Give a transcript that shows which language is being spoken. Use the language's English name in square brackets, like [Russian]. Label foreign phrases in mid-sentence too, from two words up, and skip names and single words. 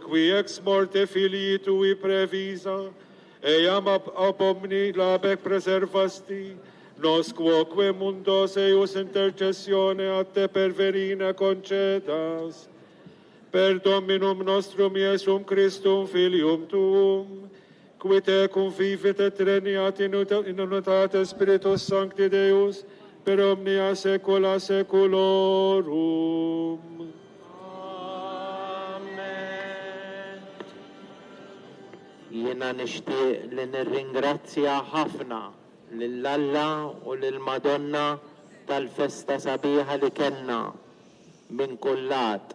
[Latin] qui ex morte filii tui previsa, eiam ab omni labec preservasti, nos quoque mundos eius intercessione a te perverina concedas, per Dominum nostrum Iesum Christum filium tuum, qui te convivit et regnat in unitate Spiritus Sancti Deus, per omnia saecula saeculorum. Amen. [Maltese] Jiena nixtieq li nirringrazzja ħafna lill-Alla u lill-Madonna tal-festa sabiħa li kellna minn kull lat.